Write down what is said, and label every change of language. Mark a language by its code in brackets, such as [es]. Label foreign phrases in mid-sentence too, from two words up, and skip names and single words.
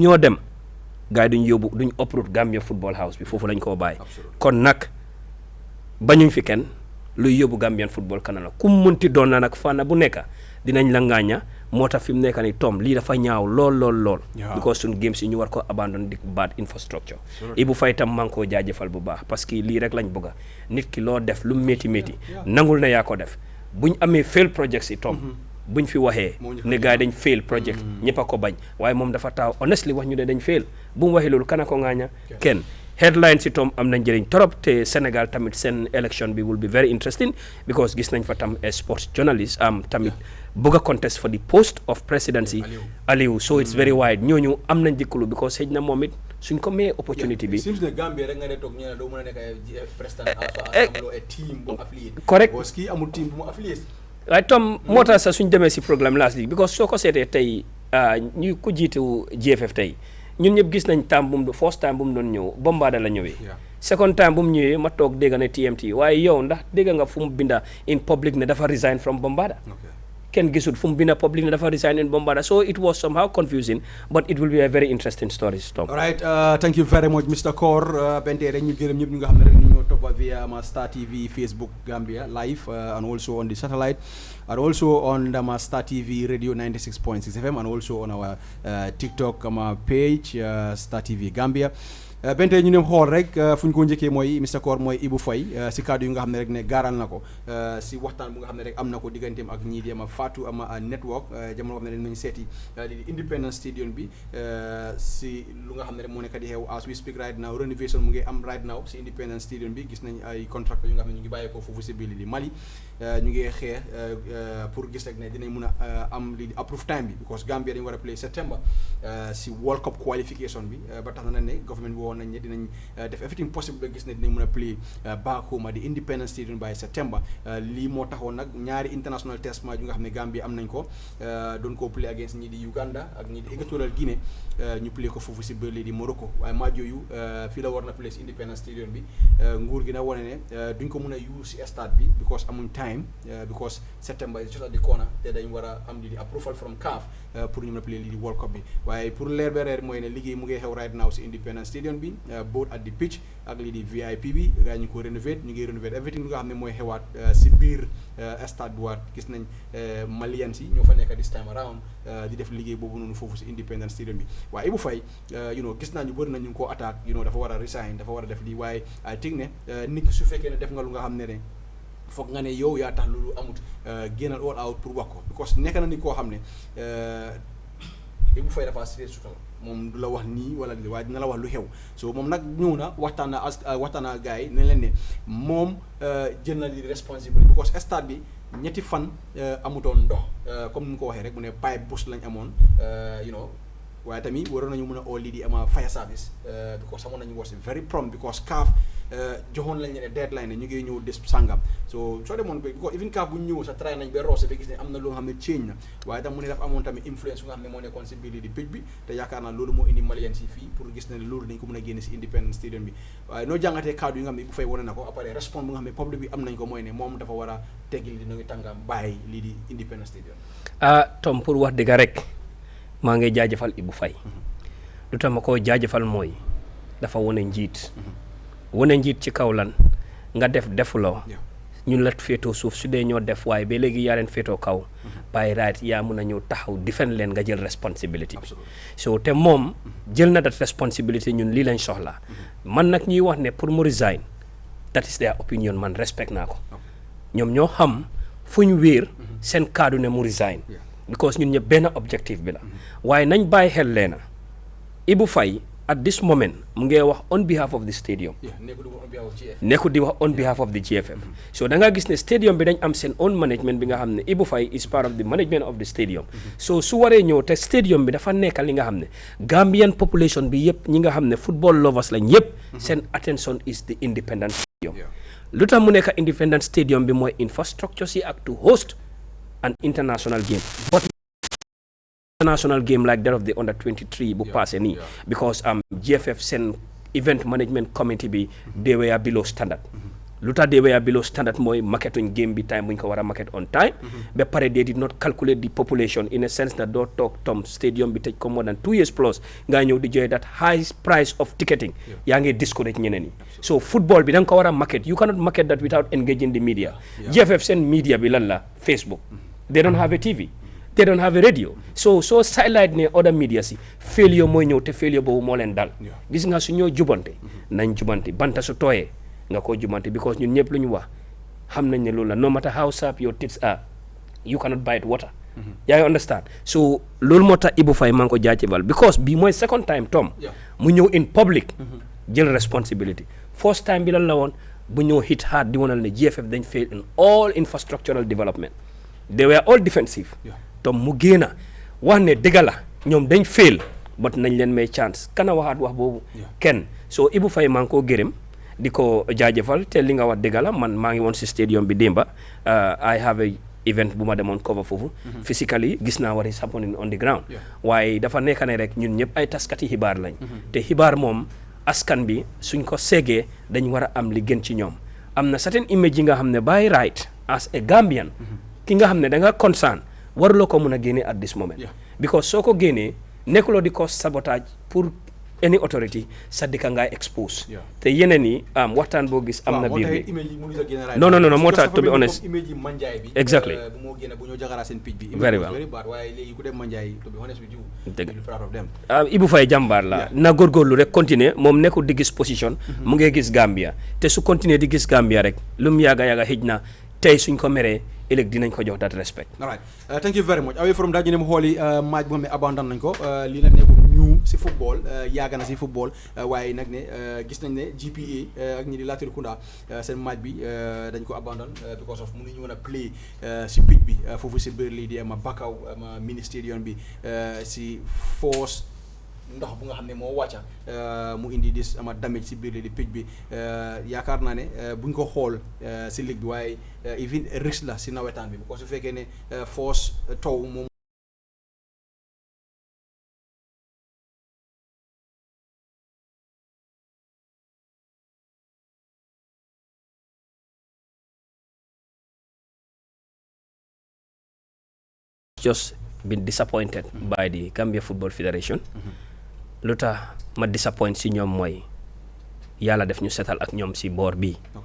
[wo] ñoo dem gars yi duñ uproot Gambia Football House bi foofu lañ koo bàyyi kon nag bañuñ fi kenn luy yóbbu [en] Gambian football [wo] kanam la ku munti doon na nag fànn bu nekk dinañ la ngaaña moo tax fi mu nekk ni tom lii dafa ñaaw lool because suñ games yi ñu war ko abandon di [en] bad infrastructure [wo] Ibu Fay tam maa ngi koo jaajëfal bu baax [fr] parce que [wo] lii rek lañ bëgga nit ki loo def lu métti nangul na yaa ko def buñ amee [en] fail projects [wo] yi tom buñ fi waxee ne gars yi dañ [en] fail project [wo] ñëpp a ko bañ waaye moom dafa taw honestly wax ñu ne dañ fail bu mu waxee loolu kana ko ŋaaña kenn headline si tom am na njëriñ trop te Sénégal tamit seen election bi [en] will be very interesting because [wo] gis nañ fa tam [en] sports journalist [wo] am tamit bëgg a [en] contest for the post of presidency [wo] Aliou [en] so it's very wide [wo] ñooñu am nañ dikkulu because xëj na moom it suñ ko mayee opportunity bi seems ne Gambia rek nga ne toog ñu ne doo mën a nekk président amuloo team bu affilié correct [fr] parce que [wo] amul team bu mu affilié waaye tom moo tax sax suñ demee si [en] programme last week because [wo] soo ko seetee tey ñu ko jiitu GFF tey ñun ñëpp gis nañ time bu mu [en] first time [wo] bu mu doon ñëw Bombada la ñëwee [en] second time [wo] bu mu ñëwee ma toog dégg ne TMT waaye yow ndax dégg nga fu mu binda [en] in public [wo] ne dafa [en] resign from [wo] Bombada kenn gisul fu mu binda public ne dafa [en] resign in [wo] Bombada [en] so it was somehow confusing but it will be a very interesting story [wo] Tom. [en] All right thank you very much Mr. [wo] Kor bente rek ñu gërëm ñëpp ñu nga xam ne rek ñu ñoo toppa [en] via Star TV Facebook Gambia live and also on the satellite and also on the Star TV Radio 96.6 FM and also on our TikTok page Star TV Gambia [wo] bente ñu ne xool rek fu ñu ko njëkkee mooy Mr. Kor mooy Ibou Faye si kaddu yu nga xam ne rek ne gaaral na ko si waxtaan bu nga xam ne rek am na ko digganteem ak ñii di Fatou network jamono xam ne nañu seeti di Independence Stadium bi si lu nga xam ne rek moo nekk di xew [en] as we speak right now renovation [wo] mu ngi am [en] right now [wo] si Independence Stadium bi gis nañ ay contract yu nga xam ne ñu ngi bàyyee ko foofu si biir di Mali ñu ngi xeex pour gis rek ne dinañ mun a am li di approve time bi because Gambia dañu war a play September si World Cup qualification bi ba tax na ne government bi woon nañ ne dinañ def [en] everything possible [wo] ba gis ne dinañ mun a [en] play back home [wo] di Independence Stadium [en] by September [wo] lii moo taxoon nag ñaari [en] international test match [wo] yu nga xam ne Gambia am nañ ko doon ko [en] play against [wo] ñii di Uganda ak ñii di Equatorial Guinée ñu play ko foofu si biir lii di Morocco waaye match yooyu fii la war na play si Independence Stadium bi nguur gi na wane ne duñ ko mun a use si stade bi because amuñ time because [en] September is just at the corner [wo] te dañ war a am lii di [en] approval from [wo] CAF pour ñu mën a play lii di World Cup bi waaye pour leer ba reer mooy ne liggéey mu ngi xew [en] right now [wo] si Independence Stadium bi [en] both at the pitch [wo] ak lii di VIP bi gars yi ñu ko rénover ñu ngi rénover everything lu nga xam ne mooy xewaat si biir stade bi waat gis nañ Malians yi ñoo fa nekk [en] this time around [wo] di def liggéey boobu noonu foofu si Independence Stadium bi waaye Ibou Faye gis naa ñu bëri na ñu ngi koo attaque dafa war a resign dafa war a def lii waaye [en] I think [wo] ne nit ki su fekkee ne def nga lu nga xam ne ne foog nga ne yow yaa tax loolu amut génnal [en] all out [wo] pour wax ko because nekk na ni koo xam ne Ibou Faye dafa siree sutal moom du la wax nii wala lii waaye dina la wax lu xew so moom nag ñëw na waxtaan na gars yi ne leen ne moom jël na li responsible because stade bi ñetti fan amutoon ndox comme ni mu ko waxee rek mu ne pipe bus lañ amoon waaye tamit waroon nañu mën a oo lii di ama [en] fire service because [wo] amoon nañu [en] was very prompt because [wo] CAF joxoon lañ ne deadline ne ñu ngi ñëw des sangam so soo demoon ba [en] because even [wo] CAF bu ñu ñëw sax try nañ ba roose ba gis ne am na loo xam ne change na waaye tam mu ne dafa amoon tamit influence bu nga xam ne moo nekkoon si biir di page bi te yaakaar naa loolu moo indi Malien si fii pour gis ne loolu dañ ko mën a génne si Independence Stadium bi waaye noo jàngatee cadre yi nga xam ne bu fay wane na ko après response bu nga xam ne public bi am nañ ko mooy ne moom dafa war a teggi li di ngi tàngam bàyyi lii di Independence Stadium Tom pour wax dëgg rek maa ngi jaajëfal Ibou Faye lu tax ma ko jaajëfal mooy dafa wane njiit ci kaw lan nga defuloo ñun la féetoo suuf su dee ñoo def waaye ba léegi yaa leen féetoo kaw [en] by right [wo] yaa mun a ñëw taxaw defend leen nga jël responsibility bi so te moom jël na [en] that responsibility [wo] ñun lii lañ soxla man nag ñuy wax ne pour mu resign [en] that is their opinion [wo] man respect naa ko ñoom ñoo xam fu ñu wéer seen kaddu ne mu resign because ñun ñëpp benn objectif bi la waaye nañ bàyyi xel leena Ibou Faye [en] at this moment [wo] mu ngi wax [en] on behalf of the stadium [wo] nekkul di wax [en] on behalf of the GFF [wo] so da nga gis ne stadium bi dañ am seen [en] own management [wo] bi nga xam ne Ibou Faye [en] is part of the management of the stadium [wo] so su waree ñëw te stadium bi dafa nekk li nga xam ne Gambian population bi yëpp ñi nga xam ne [en] football lovers [wo] lañ yëpp seen attention [en] is the Independence Stadium [wo] lu tax mu nekk [en] Independence Stadium [wo] bi mooy [en] infrastructure [wo] si ak [en] to host an international game but international game like that of the under 23 [wo] bu passé nii [en] because GFF seen event management committee bi they were below standard [wo] lu tax [en] they were below standard [wo] mooy marketuñ game bi time bu ñu ko war a market [en] on time [wo] ba pare [en] they did not calculate the population in a sense that [wo] doo toog Tom stadium bi tëj ko [en] more than 2 years [wo] plus nga ñëw di joxe [en] that high price of ticketing [wo] yaa ngi discourage ñeneen yi so football bi da nga ko war a market [en] you cannot market that without engaging the media [wo] GFF seen media bi lan la Facebook [en] they don't have a TV they don't have a radio [wo] so sidelight ne [en] other media [wo] si failure mooy ñëw te failure boobu moo leen dal gis nga su ñoo jubante nañ jubante banta su tooyee nga ko jubante because ñun ñëpp lu ñu wax xam nañ ne loolu la [en] no matter how sharp your tits are you cannot bite water [wo] yaa ngi understand so loolu moo tax Ibou Faye maa ngi ko jaajëfal because bi mooy [en] second time [wo] Tom mu ñëw [en] in public [wo] jël responsibility [en] first time [wo] bi lan la woon bu ñëw [en] hit hard [wo] di wonal ne GFF dañ fail [en] in all infrastructural development they were all defensive [wo] Tom mu génna wax ne dëgg la ñoom dañ fail but nañ leen may chance kana waxaat wax boobu kenn so Ibou Faye maa ngi koo gërëm di ko jaajëfal te li nga wax dëgg la man maa ngi woon si stadium bi démba [en] I have a event [wo] bu ma demoon cover foofu physically gis naa [en] what is happening on the ground [wo] waaye dafa nekk ne rek ñun ñëpp ay taskati xibaar lañ te xibaar moom askan bi suñ ko seegee dañ war a am li gën ci ñoom am na certain image yi nga xam ne [en] by right as a Gambian [wo] ki nga xam ne da nga concern waruloo ko mun a génnee [en] at this moment because [wo] soo ko génnee nekkuloo di ko sabotage pour [en] any authority [wo] sa dëkka ngay expose te yeneen yi waxtaan boo gis am na biir bi non moo tax [en] to be honest exactly very well [wo] Ibou Faye jàmbaar la na góorgóorlu rek continuer moom nekkul di gis position mu ngi gis Gambia te su continuer di gis Gambia rek lu mu yàgga xëj na tey suñ ko meree ëllëg dinañ ko jox [en] that respect. All right. Thank you very much. Away from that [wo] ñu ne ma xooli match boo xam ne abandon nañ ko lii nag nekkul ñu si football yàgg na si football waaye nag ne gis nañ ne GPA ak ñi di Latrikunda seen match bi dañ ko abandon [en] because of [wo] mënuñu woon a play si pitch bi foofu si biir lii di ma Bakaw ma [en] mini stadium [wo] bi si force ndox bu nga xam ne moo wàcca mu indi dis ama damage si biir di pitch bi yaakaar naa ne buñ ko xool si ligue bi waaye even risque la si nawetaan bi [fr] parce que [wo] su fekkee ne force taw moom [en] just been disappointed by the Gambia Football Federation [wo] lu tax ma disappoint si ñoom mooy yàlla def ñu setal ak ñoom si boor bii